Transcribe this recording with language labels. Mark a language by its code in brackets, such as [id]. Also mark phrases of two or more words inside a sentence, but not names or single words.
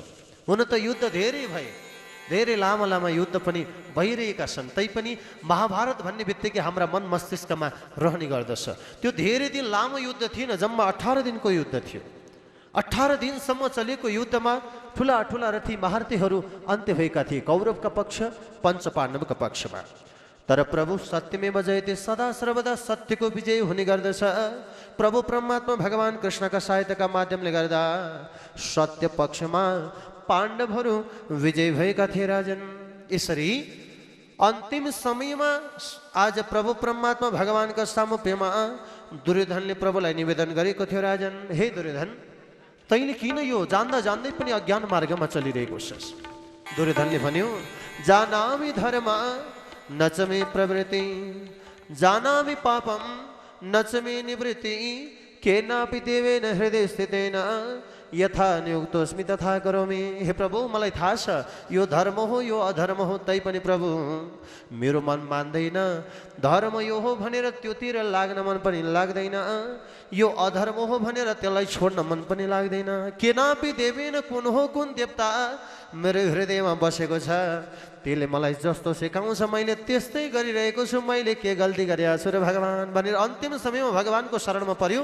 [ne] हुन त युद्ध धेरै भए, धेरै लामा लामा युद्ध पनि भइरहेका छन्, तैपनि महाभारत भन्ने बित्तिकै हाम्रा मन मस्तिष्कमा रहने गर्दछ। त्यो धेरै दिन लामो युद्ध थिएन, जम्मा 18 दिनको युद्ध थियो। 18 दिनसम्म चलेको युद्धमा ठुला ठुला रथी महारथीहरू अन्त्य भएका थिए, कौरवका पक्ष, पञ्चपाण्डवका पक्षमा। तर प्रभु [sa] सत्यमेव जयते, [ne] सदा सर्वदा सत्यको विजय हुने गर्दछ। प्रभु परमात्मा भगवान कृष्णका सहायताका माध्यमले गर्दा सत्य पक्षमा पाण्डवहरू विजय भएका थिए राजन। यसरी अन्तिम समयमा आज प्रभु परमात्मा भगवानका सामुप्यमा दुर्योधनले प्रभुलाई निवेदन गरेको थियो, राजन हे दुर्योधन, तैँले किन यो जान्दा जान्दै पनि अज्ञान मार्गमा चलिरहेको छस्? दुर्योधनले भन्यो, [sa] जानामि धर्म न च मे प्रवृत्ति, जानामि पापम न च मे निवृत्ति, केनापि देवेन हृदय स्थितेन यथा नियुक्तोस्मि तथा करोमि। [ne] हे प्रभु, मलाई थाहा छ यो धर्म हो यो अधर्म हो, तैपनि प्रभु मेरो मन मान्दैन। धर्म यो हो भनेर त्योतिर लाग्न मन पनि लाग्दैन, यो अधर्म हो भनेर त्यसलाई छोड्न मन पनि लाग्दैन। [sa] केनापि देवेन, [ne] कुन हो कुन देवता मेरो हृदयमा बसेको छ, त्यसले मलाई जस्तो सिकाउँछ मैले त्यस्तै गरिरहेको छु, मैले के गल्ती गरेको छु र भगवान भनेर अन्तिम समयमा भगवानको शरणमा पर्यो।